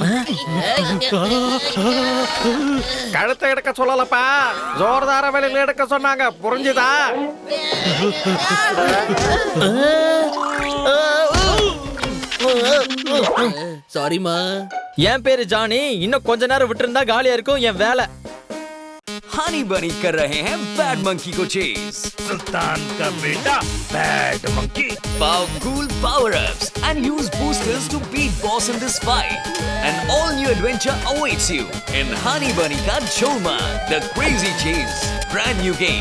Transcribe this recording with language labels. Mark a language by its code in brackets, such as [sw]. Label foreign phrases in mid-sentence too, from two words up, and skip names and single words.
[ta] கழுத்தை எடுக்க சொல்லலப்பா, ஜோர்தார வெளியில எடுக்க சொன்னாங்க. புரிஞ்சுதா? சாரிமா. என் பேரு ஜானி. இன்னும் கொஞ்ச நேரம் விட்டுருந்தா காலியா இருக்கும் என் வேலை. [hi] हनी बनी कर रहे हैं बैड मंकी को चेज. सुल्तान का बेटा बैड मंकी. [en] Powerful power-ups and use boosters to beat boss in this fight. An all-new adventure awaits you in Honey Bunny Ka Choma, The Crazy Chase. Brand new game.